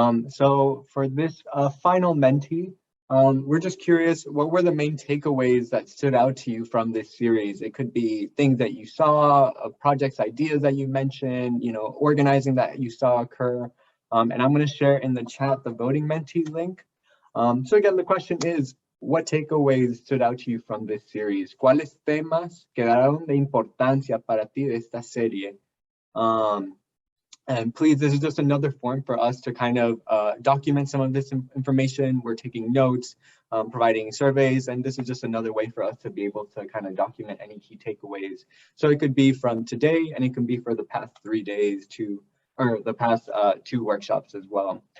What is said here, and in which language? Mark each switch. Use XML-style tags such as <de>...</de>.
<en>So for this final Menti, we're just curious, what were the main takeaways that stood out to you from this series? It could be things that you saw, projects, ideas that you mentioned, organizing that you saw occur. And I'm going to share in the chat the voting Menti link. So again, the question is, what takeaways stood out to you from this series?</en> <es>¿Cuáles temas quedaron de importancia para ti de esta serie?</es> <en>And please, this is just another form for us to kind of document some of this information. We're taking notes, providing surveys, and this is just another way for us to be able to kind of document any key takeaways. So it could be from today, and it can be for the past 3 days or the past 2 workshops as well.</en>